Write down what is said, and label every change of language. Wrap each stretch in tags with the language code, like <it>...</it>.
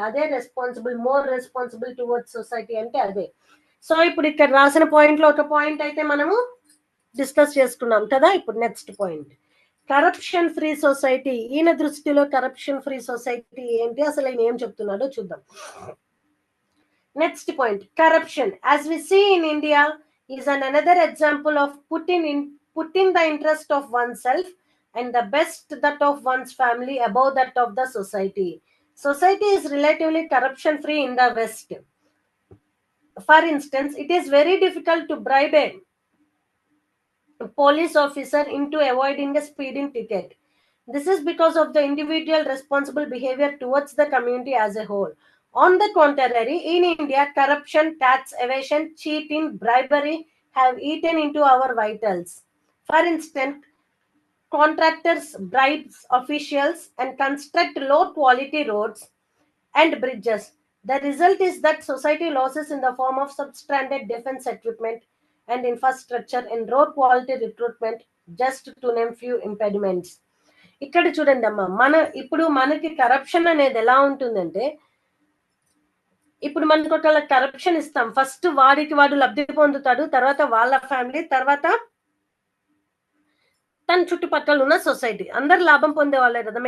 <te>అదే responsible,</te> <en>more responsible towards society</en> <te>అంటే అదే. సో ఇప్పుడు ఇక్కడ రాసిన పాయింట్ లో ఒక పాయింట్ అయితే మనము డిస్కస్ చేసుకున్నాం కదా. ఇప్పుడు next point, corruption free society. ఈయన దృష్టిలో కరప్షన్ ఫ్రీ సొసైటీ ఏంటి, అసలు ఆయన ఏం చెప్తున్నాడో చూద్దాం.</te> <en>Next point, corruption as we see in India is another example of putting the interest of oneself and the best that of one's family above that of the society. Society is relatively corruption free in the West. For instance, it is very difficult to bribe a police officer into avoiding a speeding ticket. This is because of the individual responsible behavior towards the community as a whole. On the contrary, in India, corruption, tax evasion, cheating, bribery have eaten into our vitals. For instance, contractors bribes officials and construct low quality roads and bridges. The result is that society losses in the form of substandard defense equipment and infrastructure and road quality recruitment, just to name few impediments.</en> <te>ఇక్కడ చూడండి అమ్మా, ఇప్పుడు మనకి corruption అనేది ఎలా ఉంటుందంటే, ఇప్పుడు మనకు ఒక కరప్షన్ ఇస్తాం, ఫస్ట్ వాడు లబ్ధి పొందుతాడు, తర్వాత వాళ్ళ ఫ్యామిలీ, తర్వాత తన చుట్టుపక్కల ఉన్న సొసైటీ, అందరు లాభం పొందే వాళ్ళే కదా.</te>